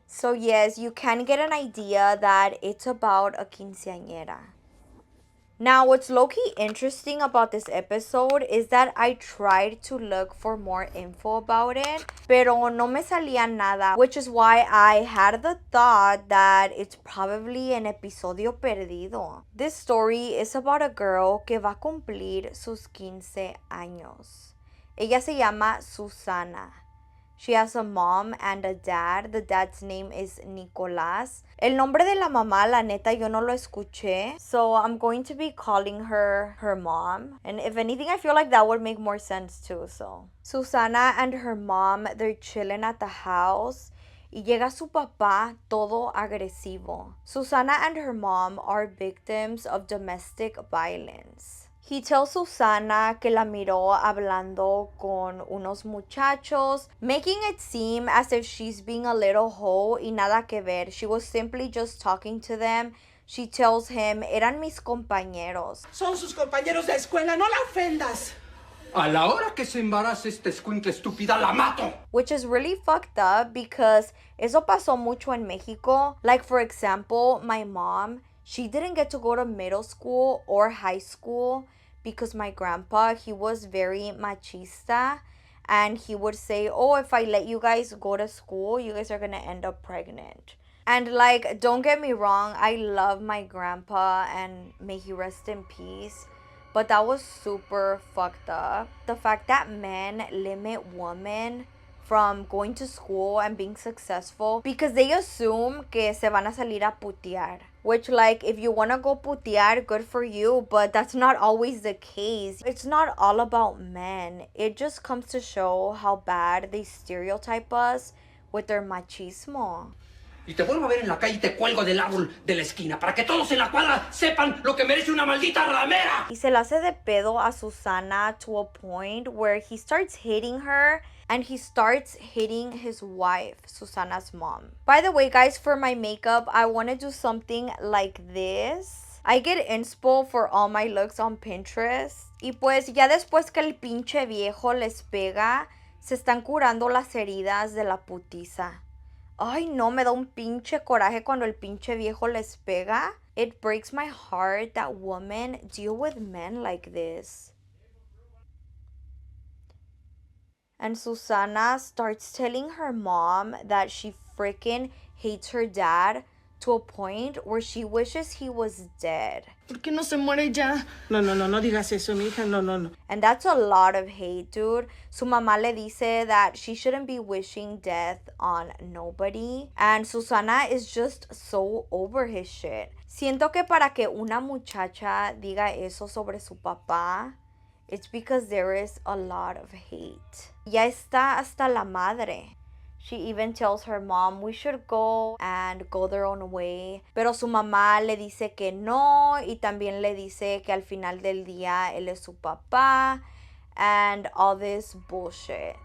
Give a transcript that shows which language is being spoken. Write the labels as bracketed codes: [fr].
[en] So yes, you can get an idea that it's about a quinceañera. Now, what's low-key interesting about this episode is that I tried to look for more info about it, [es] pero no me salía nada, [en] which is why I had the thought that it's probably an [es] episodio perdido. [en] This story is about a girl [es] que va a cumplir sus 15 años. Ella se llama Susana. [en] She has a mom and a dad. The dad's name is Nicolás. [es] El nombre de la mamá, la neta, yo no lo escuché. [en] So I'm going to be calling her mom. And if anything, I feel like that would make more sense too. So Susana and her mom, they're chilling at the house. [es] Y llega su papá todo agresivo. [en] Susana and her mom are victims of domestic violence. He tells Susana [es] que la miró hablando con unos muchachos, [en] making it seem as if she's being a little hoe [es] y nada que ver. [en] She was simply just talking to them. She tells him, [es] eran mis compañeros. Son sus compañeros de escuela, no la ofendas. A la hora que se embarace esta escuincla estúpida, la mato. [en] Which is really fucked up because [es] eso pasó mucho en Mexico. [en] Like, for example, my mom, she didn't get to go to middle school or high school because my grandpa, he was very machista, and he would say, oh, if I let you guys go to school, you guys are gonna end up pregnant. And like, don't get me wrong, I love my grandpa and may he rest in peace, but that was super fucked up. The fact that men limit women from going to school and being successful because they assume [es] que se van a salir a putear. [en] Which, like, if you want to go putear, good for you, but that's not always the case. It's not all about men. It just comes to show how bad they stereotype us with their machismo. [es] Y te vuelvo a ver en la calle y te cuelgo del árbol de la esquina para que todos en la cuadra sepan lo que merece una maldita ramera. Y se la hace de pedo a Susana [en] to a point where he starts hitting her and he starts hitting his wife, Susana's mom. By the way, guys, for my makeup, I want to do something like this. I get inspo for all my looks on Pinterest. [es] Y pues ya después que el pinche viejo les pega, se están curando las heridas de la putiza. Ay, no, me da un pinche coraje cuando el pinche viejo les pega. [en] It breaks my heart that women deal with men like this. And Susana starts telling her mom that she freaking hates her dad to a point where she wishes he was dead. [es] ¿Por qué no se muere ya? No digas eso, mija, no. [en] And that's a lot of hate, dude. [es] Su mamá le dice [en] that she shouldn't be wishing death on nobody. And Susana is just so over his shit. [es] Siento que para que una muchacha diga eso sobre su papá, [en] it's because there is a lot of hate. [es] Ya está hasta la madre. [en] She even tells her mom we should go and go their own way. [es] Pero su mamá le dice que no y también le dice que al final del día él es su papá [en] and all this bullshit.